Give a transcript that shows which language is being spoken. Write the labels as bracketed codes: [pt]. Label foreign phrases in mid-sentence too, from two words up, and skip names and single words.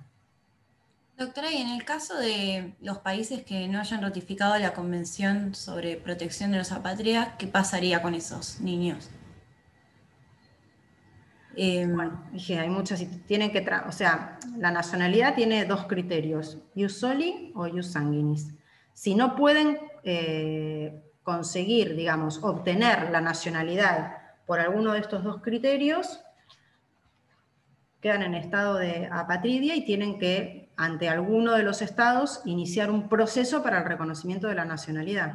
[es] doctora, y en el caso de los países que no hayan ratificado la Convención sobre Protección de los Apátridas, ¿qué pasaría con esos niños? Bueno, dije, hay muchas, tienen que, o sea, la nacionalidad tiene dos criterios, [la] ius soli o ius sanguinis. [es] Si no pueden conseguir, digamos, obtener la nacionalidad por alguno de estos dos criterios, quedan en estado de apatridia y tienen que, ante alguno de los estados, iniciar un proceso para el reconocimiento de la nacionalidad.